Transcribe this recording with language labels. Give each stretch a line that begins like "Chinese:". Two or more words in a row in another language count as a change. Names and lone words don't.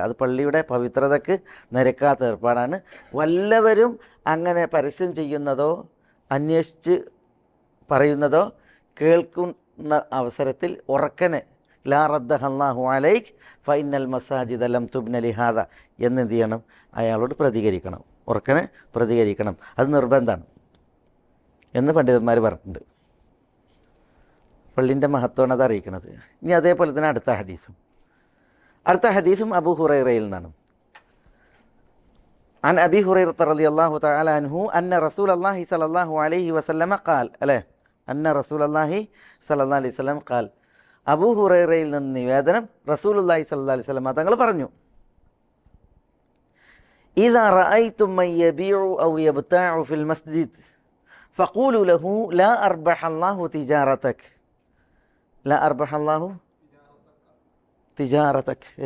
Malayalam: അത് പള്ളിയുടെ പവിത്രതയ്ക്ക് നിരക്കാത്ത ഏർപ്പാടാണ്. വല്ലവരും അങ്ങനെ പരസ്യം ചെയ്യുന്നതോ അന്വേഷിച്ച് പറയുന്നതോ കേൾക്കുന്ന അവസരത്തിൽ ഉറക്കനെ
Arabic: لا ردها الله عليك فإن المساجد لم تبن لهذا
Malayalam: എന്നെന്ത് ചെയ്യണം? അയാളോട് പ്രതികരിക്കണം, ഉറക്കനെ പ്രതികരിക്കണം. അത് നിർബന്ധമാണ് എന്ന് പണ്ഡിതന്മാർ പറഞ്ഞിട്ടുണ്ട്. പള്ളിൻ്റെ മഹത്വമാണ് അത് അറിയിക്കുന്നത്. ഇനി അതേപോലെ തന്നെ അടുത്ത ഹദീസും അബൂ ഹുറൈറയിൽ നിന്നാണ്.
Arabic: عن أبي هريرة رضي الله تعالى عنه أن رسول الله صلى الله عليه وسلم قال أن رسول الله صلى الله عليه وسلم قال,
Malayalam: അബൂ ഹുറൈറയിൽ നിന്ന് നിവേദനം,
Arabic: رسول الله صلى الله عليه وسلم
Malayalam: തങ്ങൾ പറഞ്ഞു,
Arabic: إذا رأيتم من يبيع أو يبتاع في المسجد فقولوا له لا أربح الله تجارتك لا أربح الله تجارتك.